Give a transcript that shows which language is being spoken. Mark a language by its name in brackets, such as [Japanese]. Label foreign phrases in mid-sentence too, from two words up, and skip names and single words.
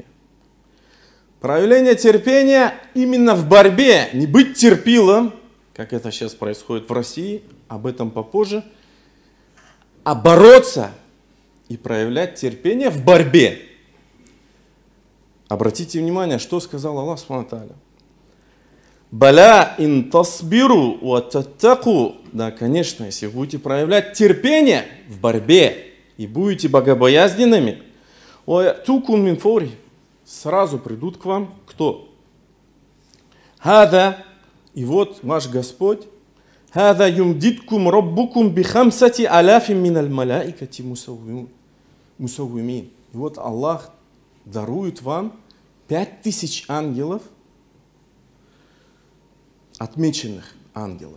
[Russian] Проявление терпения именно в борьбе, не быть терпилом, как это сейчас происходит в России, об этом попозже, а бороться и проявлять терпение в борьбе. Обратите внимание, что сказал Аллах [Arabic] سبحانه وتعالى. بلى إن تصبروا وتتقوا. [Russian] Да, конечно, если вы будете проявлять терпение в борьбе и будете богобоязненными, [Arabic] ويأتوكم من فورهم. [Russian] Сразу придут к вам кто? Хада, и вот ваш Господь, [Arabic] هذا يمددكم ربكم بخمسة آلاف من الملائكة مسومين. [Russian] И вот Аллах дарует вам 5000 ангелов, отмеченных ангелов.